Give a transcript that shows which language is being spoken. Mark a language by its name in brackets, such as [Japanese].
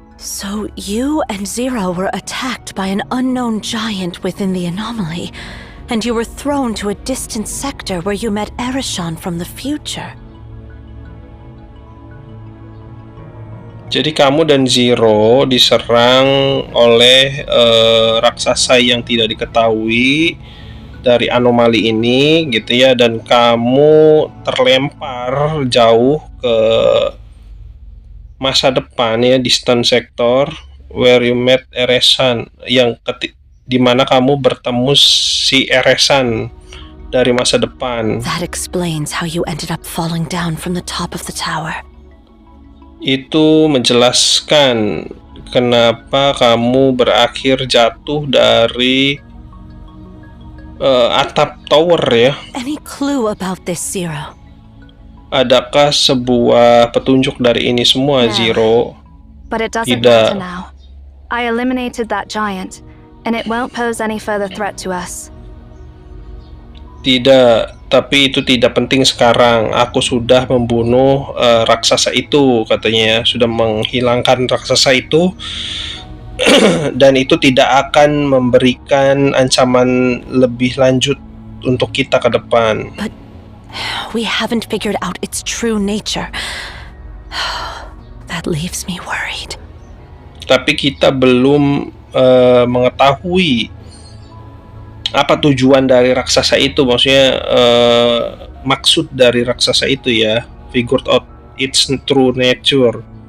[English] So you and Zero were attacked by an unknown giant within the anomaly, and you were thrown to a distant sector where you met Erishan from the future. [Indonesian] Jadi kamu dan Zero diserang oleh raksasa yang tidak diketahui dari anomali ini gitu ya, dan kamu terlempar jauh ke masa depan ya, [English] distant sector where you met Erishan, [Indonesian] yang di mana kamu bertemu si Erishan dari masa depan. [English] That explains how you ended up falling down from the top of the tower. [Indonesian] Itu menjelaskan kenapa kamu berakhir jatuh dari atap tower ya. [English] Any clue about this, Zero? [Indonesian] Adakah sebuah petunjuk dari ini semua, [English] No. [Indonesian] Zero? [English] But it doesn't [Indonesian] Tidak. [English] matter now. I eliminated that giant, and it won't pose any further threat to us. [Indonesian] Tidak, tapi itu tidak penting sekarang. Aku sudah membunuh raksasa itu, katanya ya. Sudah menghilangkan raksasa itu. Dan itu tidak akan memberikan ancaman lebih lanjut untuk kita ke depan. [English] We haven't figured out its true nature. That leaves me worried. [Indonesian] Tapi kita belum mengetahui apa tujuan dari raksasa itu, maksudnya maksud dari raksasa itu ya, [English] figured out its true nature.